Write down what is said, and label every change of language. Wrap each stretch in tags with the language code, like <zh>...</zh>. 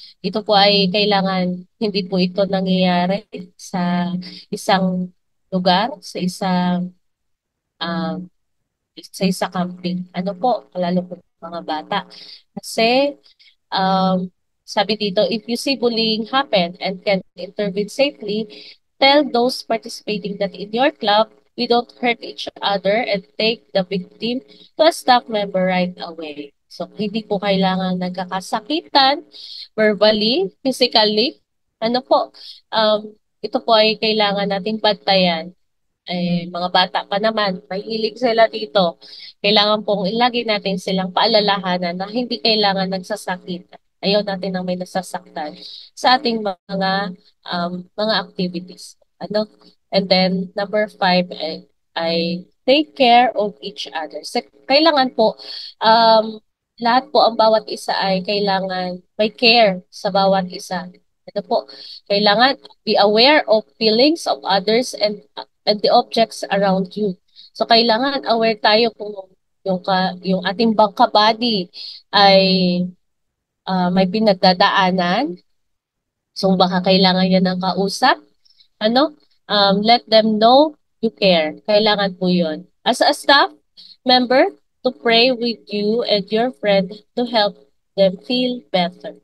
<tl>Ito po ay kailangan, hindi po ito nangyayari sa isang lugar, um, sa isang camping. Ano po, lalo po mga bata. Kasi sabi dito,</tl> <en>if you see bullying happen and can intervene safely, tell those participating that in your club, we don't hurt each other and take the victim to a staff member right away.</en> <tl>So, hindi po kailangan nagkakasakitan, verbally, physically. Ano po, ito po ay kailangan nating bantayan mga bata pa naman, mahilig sila dito. Kailangan pong ilagi natin silang paalalahanan na hindi kailangan nagsasakit. Ayaw natin na may nasasaktan sa ating mga activities. Ano?</tl> <en>And then, number 5 ay take care of each other.</en> <tl>Kailangan po, lahat po ang bawat isa ay kailangan may care sa bawat isa. Ito po, kailangan</tl> <en>be aware of feelings of others and the objects around you.</en> <tl>So kailangan aware tayo kung yung ating bangka body ay may pinagdadaanan. So baka kailangan niya ng kausap, ano?</tl> <en>Let them know you care.</en> <tl>Kailangan po 'yon.</tl> <en>As a staff member, to pray with you and your friend to help them feel better.</en>